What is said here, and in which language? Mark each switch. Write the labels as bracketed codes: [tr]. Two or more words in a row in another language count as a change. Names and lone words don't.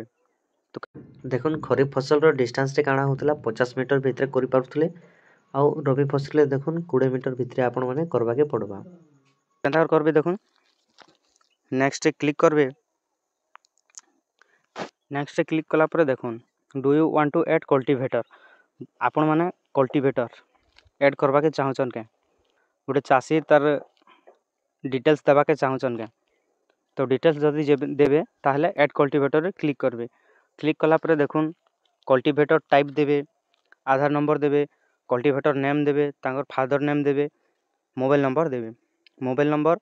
[or] ତୋ ଦେଖୁନ ଖରିଫ ଫସଲ ରୋ ଡିସ୍ଟାନ୍ସ ରେ କାନା ହୋତଲା 50 ମିଟର ଭିତରେ କରି ପାରୁଥଲେ ଆ ରବି ଫସଲ ଦେଖୁନ 20 ମିଟର ଭିତରେ ଆପନ ମାନେ କରବା କେ ପଡ଼ବା କେନତା କରବେ ଦେଖୁନ [en] next click [or] କରବେ [en] next click [or] କଲା ପରେ ଦେଖୁନ [en] do you want to add cultivator [or] ଆପନ ମାନେ [en] cultivator add [or] କରବା କେ ଚାହଛନ କେ ଗୁଟେ ଚାସୀ ତାର ଡିଟେଲ୍ସ ଦବା କେ ଚାହଛନ କେ ତୋ ଡିଟେଲ୍ସ ଜଦି ଦେବେ ତାହଲେ [en] add cultivator [or] ରେ କ୍ଲିକ କରବେ କ୍ଲିକ କଲା ପରେ ଦେଖୁନ [en] cultivator type [or] ଦେବେ [en] Aadhaar number [or] ଦେବେ [en] cultivator name [or] ଦେବେ ତାଙ୍ଗର [en] father name [or] ଦେବେ [en] mobile number